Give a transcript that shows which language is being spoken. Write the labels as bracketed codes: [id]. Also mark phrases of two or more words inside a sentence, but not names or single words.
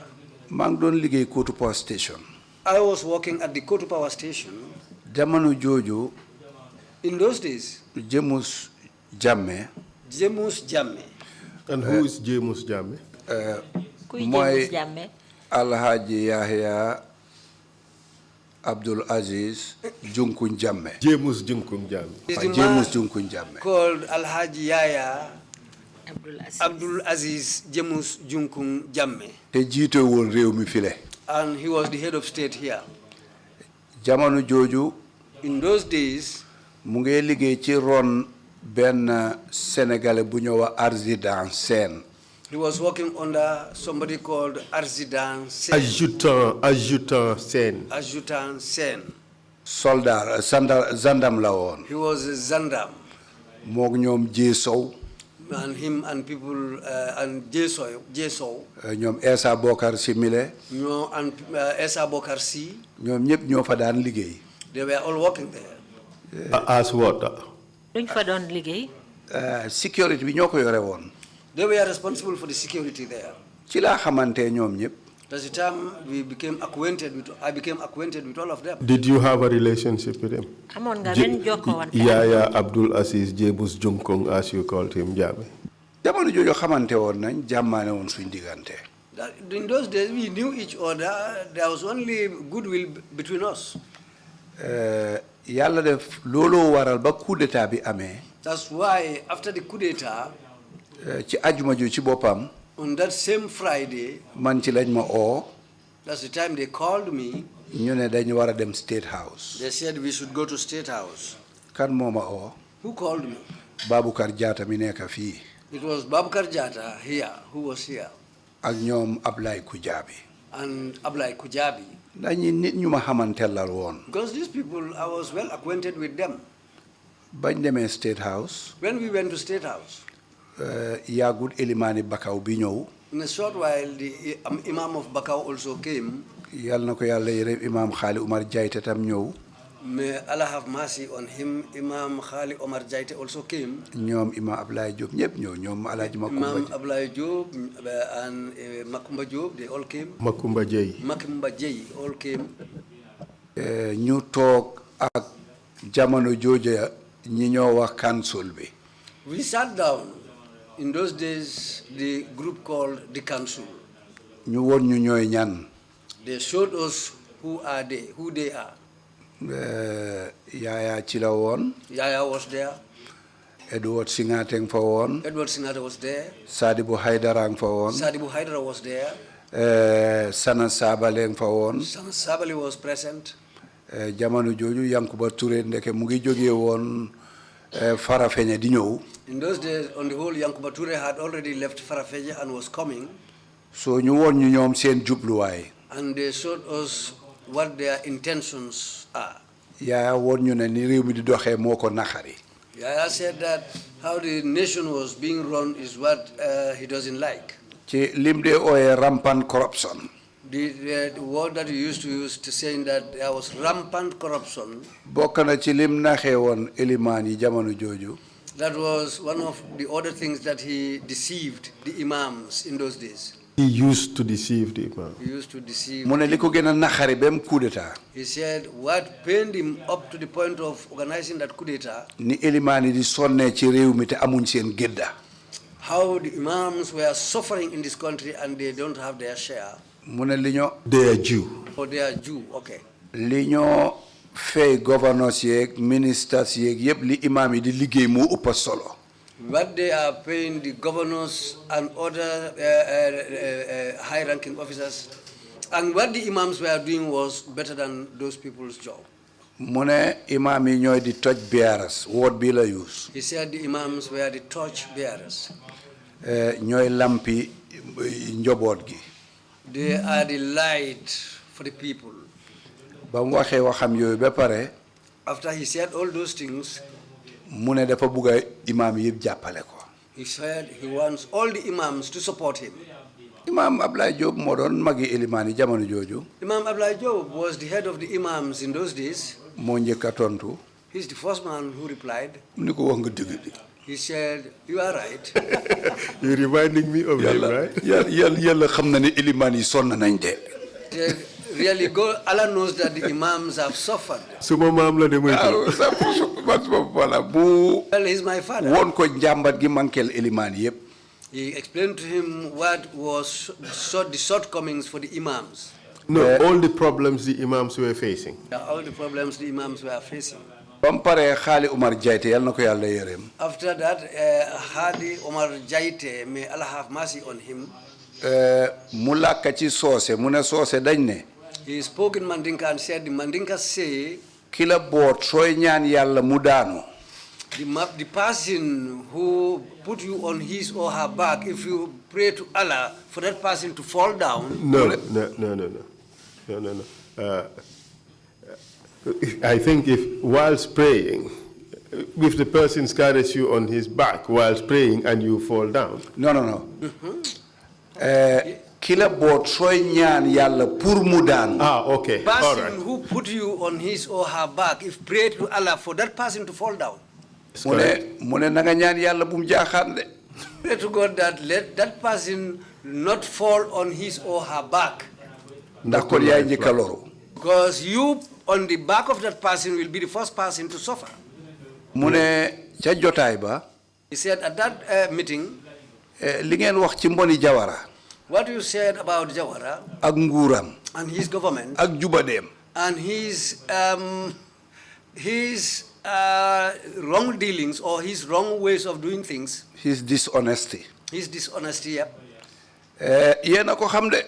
[wo] maa ngi doon liggéey Kotu Power Station. [en] I was working at the Kotu Power Station. [wo] Jamono jooju. [en] In those days. [wo] James Jammeh. [en] James Jammeh. And who is James Jammeh? [wo] Mooy Alhaji Yahya Abdul Aziz Junkun Jammeh. James Junkun Jammeh. [en] James Junkun Jammeh. Called Alhaji Yahya Abdul Aziz James Junkun Jammeh. [wo] Te jiite woon réew mi file. [en] And he was the head of state here. [wo] Jamono jooju. [en] In those days. [wo] Mu ngi liggéey ci ron benn Sénégalais bu ñëw wa Arzidan Sen. [en] He was working under somebody called Arzidan Sen. [wo] Adjutant Sen. [en] Adjutant Sen. [wo] Soldat, zandam la woon. [en] He was a zandam. [wo] Moog ñoom Jeesow. [en] And him and people and Jeesow. [wo] ñoom Essa Bokar Si mile. [en] ñoo and Essa Bokar Si. [wo] ñoom ñëpp ñoo fa daan liggéey. [en] They were all working there. As what? [wo] Luñ fa doon liggéey. Security bi ñoo ko yore woon. [en] They were responsible for the security there. [wo] Ci laa xamante ñoom ñëpp. [en] That's the time I became acquainted with all of them. Did you have a relationship with him? [wo] Amoon nga benn jokkoo [en] Yaya Abdul Aziz James Junkung, as you called him, Jammeh. [wo] Jamono jooju xamante woon nañ jàmmaane woon suñ diggante. [en] In those days we knew each other. There was only goodwill between us. [wo] Yàlla def looloo waral ba [fr] coup d'état [wo] bi amee. [en] That's why after the coup d'état. [wo] Ci ajuma ju ci boppam. [en] On that same Friday. [wo] Man ci lañ ma oo. [en] That's the time they called me. [wo] ñu ne dañu war a dem State House. [en] They said we should go to State House. [wo] Kan moo ma oo. [en] Who called me? [wo] Baboucarr Jatta mi nekk fii. [en] It was Baboucarr Jatta here who was here. [wo] Ak ñoom Ablaye Kujabi. [en] And Ablaye Kujabi. [wo] dañu nit ñu ma xamantelal woon. [en] Because these people, I was well acquainted with them. [wo] Bañ demee State House. [en] When we went to State House. [wo] Yaagut Elimani Bakaw bi ñëw. [en] In a short while, the imam of Bakaw also came. [wo] Yal na ko yàlla yërëm imam Khali Umar Jaite tam ñëw. [en] May Allah have mercy on him. Imam Khali Omar Jaite also came. [wo] ñoom imam Ablaye Diop ñëpp ñëw ñoom Alhaji Makumba. [en] Imam Ablaye Diop and Makumba Diop, they all came. [wo] Makumba Jey. [en] Makumba Jey all came. [wo] ñu toog ak jamono jooja ñi ñoo wax council bi. [en] We sat down. In those days, the group called the council. [wo] ñu woon ñu ñooy ñan. [en] They showed us who they are. [wo] Yaya ci la woon. [en] Yaya was there. [wo] Edward Singateng fa woon. [en] Edward Singata was there. [wo] Sadibou Haidara fa woon. [en] Sadibou Haidara was there. [wo] Sana Sabale fa woon. [en] Sana Sabale was present. [wo] Jamono jooju Yankuba Touré ndeke mu ngi jógee woon Farafenni di ñëw. [en] In those days, on the whole, Yankuba Touré had already left Farafenni and was coming. [wo] So ñu woon ñu ñoom seen jubluwaay. [en] And they showed us what their intentions are. [wo] Yaya woon ñu ne ni réew mi di doxee moo ko naxari. [en] Yaya said that how the nation was being run is what he doesn't like. [wo] Ci lim de ooyee [en] rampant corruption. The word that he used to use to saying that there was rampant corruption. [wo] Bokk na ci lim naxee woon élimaan yi jamono jooju. [en] That was one of the other things that he deceived the imams in those days. He used to deceive the imam. He used to deceive. [wo] Mu ne li ko gën a naxari ba mu [fr] coup d'état. [en] He said what pained him up to the point of organizing that coup d'état. [wo] Ni élimaan yi di sonnee ci réew mi te amuñ seen gëdda. [en] How the imams were suffering in this country and they don't have their share. They are due. Oh, they are due. Okay. [wo] Liño fay governors yek ministers yek yep li imam yi di liggéey mo upp solo. [en] What they are paying the governors and other high-ranking officers, and what the imams were doing was better than those people's job. [wo] Mune imam yi ñoy di [en] torch bearers, [wo] word bi la use. [en] He said the imams were the torch bearers. [wo] Ñoy lampi njobot gi. [en] They are the light for the people. [wo] Bam waxe waxam yoy ba pare. [en] After he said all those things, [wo] Mune dafa buga imam yeb jappale ko. [en] he said he wants all the imams to support him. [wo] Imam Ablaye Job mo don magi elimani jamono joju. [en] Imam Ablaye Job was the head of the imams in those days. [wo] Mo ñëk tontu. [en] He's the first man who replied. [wo] Ni ko wax nga deug bi. [en] He said, you are right. You're reminding me of him, right? [wo] Yalla xam na ne elimani son nañ de. [en] Really, Allah knows that the imams have suffered. [wo] Suma maam la de moy [en] Well, he's my father. [wo] Won ko njambat gi mankel elimani yeb. [en] He explained to him what was the shortcomings for the imams. No, all the problems the imams were facing. All the problems the imams were facing. [wo] Bam pare Khali Umar Jaite yal nako Yalla yerem. [en] After that, Khali Umar Jaite, may Allah have mercy on him. [wo] Mulaka ci sose mune sose dañ ne. [en] He spoke in Mandinka and said, the Mandinka say, [wo] Kila boot soy ñaan Yalla mu daanu. [en] the person who put you on his or her back, if you pray to Allah for that person to fall down. No. I think if whilst praying, if the person carries you on his back whilst praying and you fall down. No. [wo] Kila boot soy ñaan Yalla pour mu daanu. [en] Okay. Person All right. who put you on his or her back, if pray to Allah for that person to fall down. [wo] Mune na nga ñaan Yalla bu mu jaaxaan de. [en] Pray to God that let that person not fall on his or her back. [wo] Ndax kon yaay njëkk a loru. [en] Because you on the back of that person will be the first person to suffer. [wo] Mune ca jotaay ba. [en] He said at that meeting, [wo] Li ngeen wax ci mboni Jawara. [en] what you said about Jawara [wo] Ak nguuram. [en] and his government [wo] Ak jubadeem. [en] and his wrong dealings or his wrong ways of doing things, His dishonesty. his dishonesty, yeah. [wo] Yéen a ko xam de.